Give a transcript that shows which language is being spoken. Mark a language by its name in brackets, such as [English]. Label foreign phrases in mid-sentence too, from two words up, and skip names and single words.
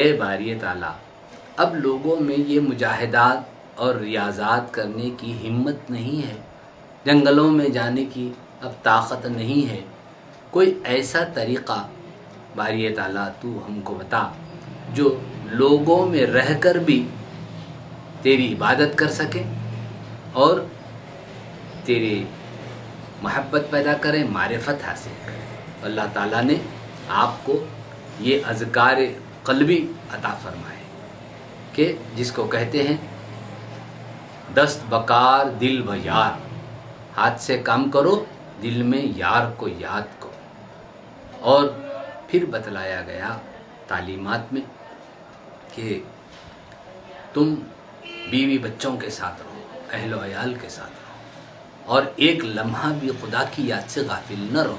[Urdu] اے باری تعالیٰ، اب لوگوں میں یہ مجاہدات اور ریاضات کرنے کی ہمت نہیں ہے، جنگلوں میں جانے کی اب طاقت نہیں ہے، کوئی ایسا طریقہ باری تعالیٰ تو ہم کو بتا جو لوگوں میں رہ کر بھی تیری عبادت کر سکے اور تیری محبت پیدا کرے، معرفت حاصل کرے۔ اللہ تعالیٰ نے آپ کو یہ اذکار قلبی عطا فرمائے کہ جس کو کہتے ہیں [Persian] دست بکار دل و یار، [Urdu] ہاتھ سے کام کرو، دل میں یار کو یاد کرو۔ اور پھر بتلایا گیا تعلیمات میں کہ تم بیوی بچوں کے ساتھ رہو، اہل و عیال کے ساتھ رہو، اور ایک لمحہ بھی خدا کی یاد سے غافل نہ رہو۔